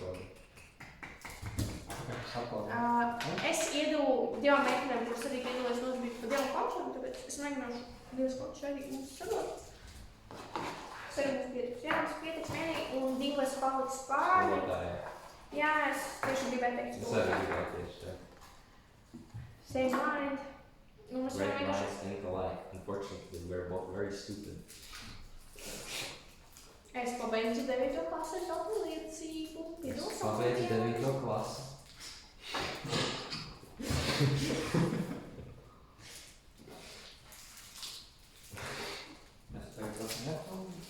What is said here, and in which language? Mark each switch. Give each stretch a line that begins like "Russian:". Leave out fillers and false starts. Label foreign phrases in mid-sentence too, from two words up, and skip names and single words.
Latvian: Es iedevu 2 meitenēm, kuras arī piedalījās nodarbības par 2 končiem, tāpēc es mēģināšu 2 končus arī mums sadot. Es arī mums pietiks. Jā, mums pietiks vienīgi un 2 paliks pāri. Jā, es tieši gribēju teikt skolotāju. Es arī gribēju tieši teikt.
English: Same mind. Great minds think alike. Unfortunately, we're both very stupid.
Latvian: Es pabeidzu 9. klasi ar tādu liecību. Es pabeidzu 9. klasi. Mēs tagad tas neapam.